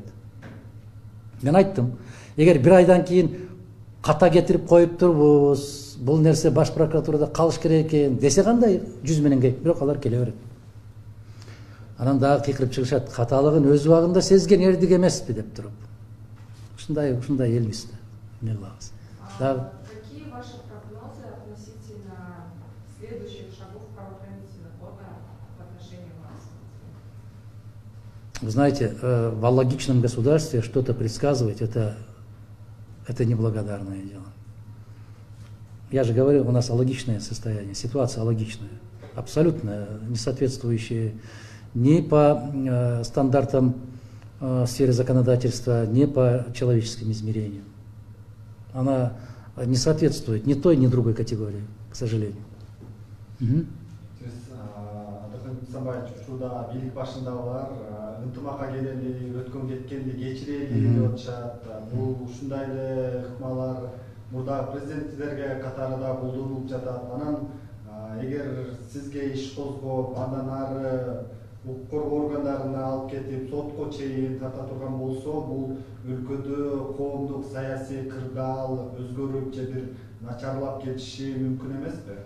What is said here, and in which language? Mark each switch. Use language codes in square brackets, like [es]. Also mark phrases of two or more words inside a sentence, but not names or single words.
[ky] Мен айттым, эгер 1 айдан кийин ката кетирип коюп турбуз, бул нерсе баш прокуратурада калыш керек экен десе кандай 100 менен кеп, бирок алар келе берет. Анан дагы кыйкырып чыгышат, каталыгын өз убагында сезген эрдик эмеспи деп туруп. Ушундай элбиз да. Эмне кылабыз? [ru] Какие ваши прогнозы относительно следующих шагов правоохранительных органов в отношении вас? Вы знаете, в алогичном государстве что-то предсказывать это неблагодарное дело. Я же говорю, у нас алогичное состояние, ситуация алогичная, абсолютно не соответствующая ни по стандартам сферы законодательства, ни по человеческим измерениям. Она не соответствует ни той, ни другой категории, к сожалению. [ky] Ушуда бийлик башындагылар ынтымакка келели, өткөн кеткенди кечирели деп атышат. Бул ушундай эле ыкмалар мурдагы президенттерге катары да колдонулуп жатат. Анан эгер сизге иш козгоп, андан ары укук коргоо органдарына алып кетип сотко чейин тарта турган болсо, бул өлкөдө коомдук саясий кырдаал өзгөрүп же бир начарлап кетиши мүмкүн эмеспи?